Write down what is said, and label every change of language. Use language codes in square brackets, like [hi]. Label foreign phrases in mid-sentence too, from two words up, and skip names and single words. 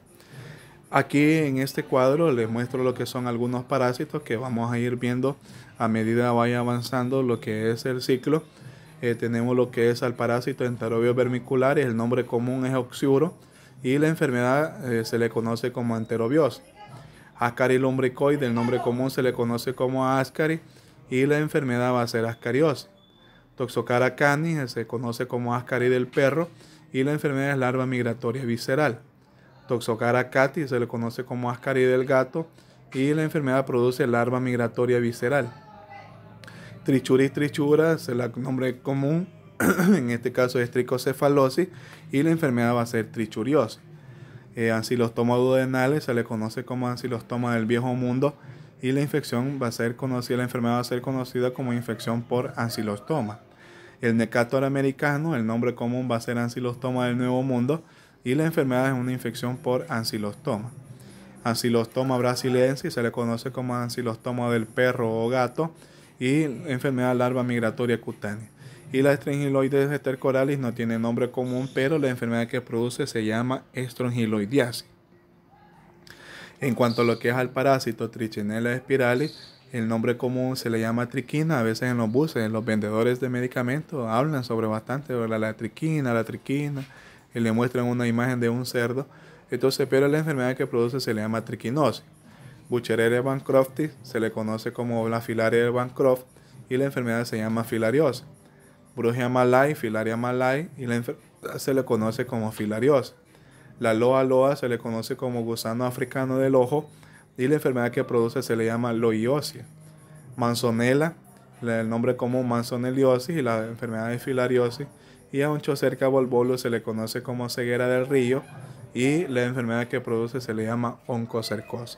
[es] Aquí en este cuadro les muestro lo que son algunos parásitos que vamos a ir viendo a medida vaya avanzando lo que es el ciclo. Tenemos lo que es al parásito Enterobius vermicularis, el nombre común es oxiuro y la enfermedad se le conoce como enterobiosis. Ascaris lumbricoides, el nombre común se le conoce como ascaris y la enfermedad va a ser ascariosis. Toxocara canis se conoce como ascaris del perro y la enfermedad es larva migratoria visceral. Toxocara catis se le conoce como ascaris del gato y la enfermedad produce larva migratoria visceral. Trichuris trichura es el nombre común, en este caso es tricocefalosis y la enfermedad va a ser trichuriosis. Ancilostoma duodenales se le conoce como ancilostoma del viejo mundo y la infección va a ser conocida, la enfermedad va a ser conocida como infección por ancilostoma. El Necator americano, el nombre común va a ser ancilostoma del nuevo mundo y la enfermedad es una infección por ancilostoma. Ancilostoma brasiliensis se le conoce como ancilostoma del perro o gato y enfermedad larva migratoria cutánea. Y la Strongyloides stercoralis no tiene nombre común, pero la enfermedad que produce se llama strongyloidiasis. En cuanto a lo que es al parásito Trichinella spiralis, el nombre común se le llama triquina. A veces en los buses, en los vendedores de medicamentos hablan sobre bastante sobre la triquina, y le muestran una imagen de un cerdo. Entonces, pero la enfermedad que produce se le llama triquinosis. Buchereria bancroftis se le conoce como la filaria de Bancroft y la enfermedad se llama filariosis. Brugia malai, filaria malai y la enfermedad se le conoce como filariosis. La loa loa se le conoce como gusano africano del ojo y la enfermedad que produce se le llama loiosia. Manzonella, el nombre común manzoneliosis y la enfermedad de filariosis. Y a Onchocerca volvolo se le conoce como ceguera del río y la enfermedad que produce se le llama oncocercosis.